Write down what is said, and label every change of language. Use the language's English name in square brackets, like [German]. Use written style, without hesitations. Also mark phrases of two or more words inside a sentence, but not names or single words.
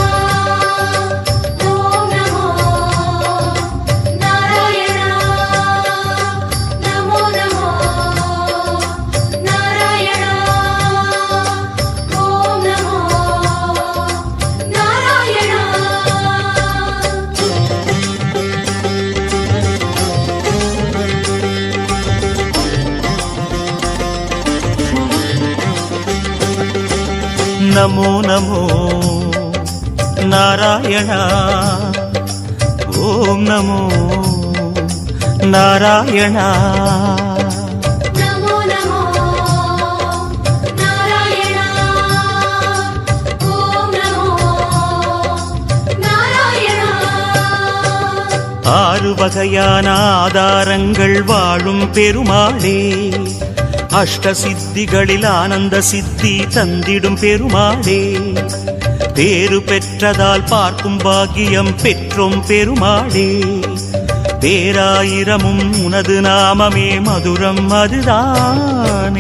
[Sanskrit] ओम् नमो नारायण. नमो नमो नारायण. ओम् नमो नारायण. नमो नमो नारायण। ओम नमो नारायण। नमो नमो नारायण. ओम् नमो नारायण. [Tamil] ஆறு வகையான ஆதாரங்கள் வாழும் பெருமாளே, அஷ்ட சித்திகளில் ஆனந்த சித்தி தந்திடும் பெருமாளே, பேரு பெற்றதால் பார்க்கும் பாக்கியம் பெற்றோம் பெருமாளே, பேராயிரமும் உனது நாமமே மதுரம் அதுதானே.